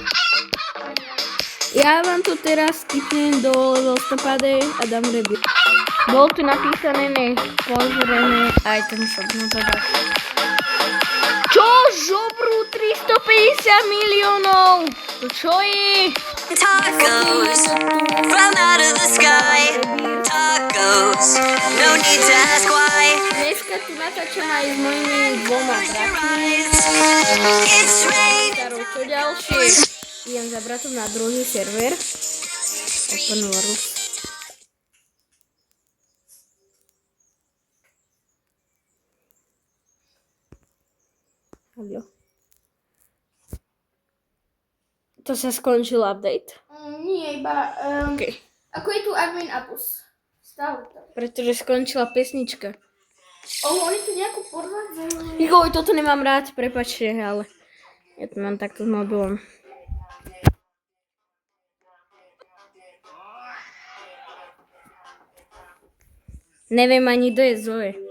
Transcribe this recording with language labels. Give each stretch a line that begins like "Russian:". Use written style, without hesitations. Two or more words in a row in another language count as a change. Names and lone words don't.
Slovak: Ja vám to teraz skipnem do listopade a dám rebirt. Bolo tu napísané, nech pozrieme
English: item shop.
Slovak: No teda. Čo? Žobrú 350 miliónov! To čo je?
English: Tacos from out of the sky. Tacos, no need to ask why.
Slovak: Dneska tu natáčam aj s mojimi dvoma bratmi.
English: It's rain.
Slovak: Čo ďalšie? idem za bratom na druhý server.
English: Open world. Hallo.
Slovak: To sa skončil update. Nie, iba...
English: Okay.
Slovak: Ako je tu admin Apus? Stále to. Pretože skončila pesnička. Oni tu nejakú podvádzajú. Joj, toto nemám rád, prepáčte, ale ja to mám takto s mobilom. Neviem ani, kto je Zoe.